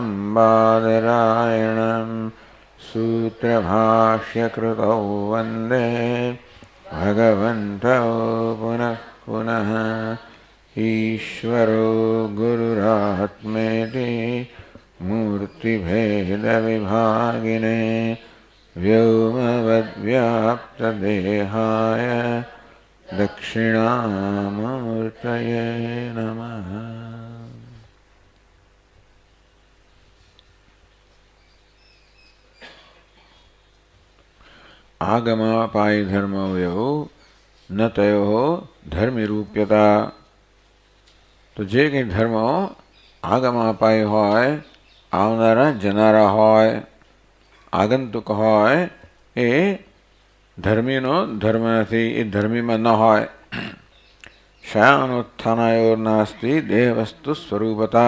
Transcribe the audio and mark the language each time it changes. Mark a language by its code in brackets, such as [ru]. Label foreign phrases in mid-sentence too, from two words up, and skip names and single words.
[sa] बादरायणं सूत्रभाष्यकृतौ वन्दे भगवन्तौ पुनः पुनः ईश्वरो गुरुरात्मेति मूर्तिभेदविभागिने व्योमवद्व्याप्तदेहाय दक्षिणामूर्तये नमः। आगमापायि धर्मवयो न तयोः धर्मिरूप्यता। [gu] તો જે કંઈ ધર્મો આગમાપાય હોય, આવનારા જનારા હોય, આગંતુક હોય, એ ધર્મીનો ધર્મ નથી, એ ધર્મીમાં ન હોય. [sa] શયાનોત્થાનાયોર્નાસ્તિ દેહવસ્તુ સ્વરૂપતા.